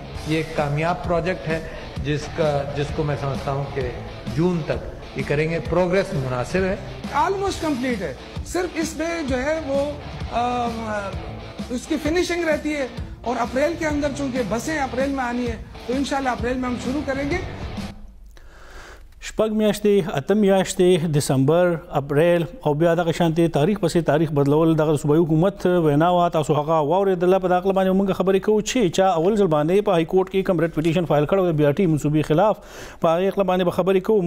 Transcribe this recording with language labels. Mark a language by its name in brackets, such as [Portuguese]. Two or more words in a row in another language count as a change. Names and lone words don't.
[Urdu] یہ ایک کامیاب پروجیکٹ ہے جس کو میں سمجھتا ہوں کہ جون تک یہ کریں گے. پروگریس مناسب ہے, [English] almost complete है. [Urdu] صرف اس میں جو ہے وہ اس کی فنشنگ رہتی ہے اور اپریل کے اندر چونکہ بسیں اپریل میں آنی ہے تو ان شاء اللہ اپریل میں ہم شروع کریں گے. [Pashto] شپږ میاشتې اتم میاشتې دسمبر اپریل او بیا دغه شانتي تاریخ پسې تاریخ بدلول دغه صوبایي حکومت وینا وا تاسو هغه واورېدله. په دغه باندې موږ خبرې کوو چې چا اول ځل باندې په های کورټ کې کوم ریټ پټیشن فایل کړو د بي ار ټي منصوبې خلاف په هغه باندې به خبرې کوو.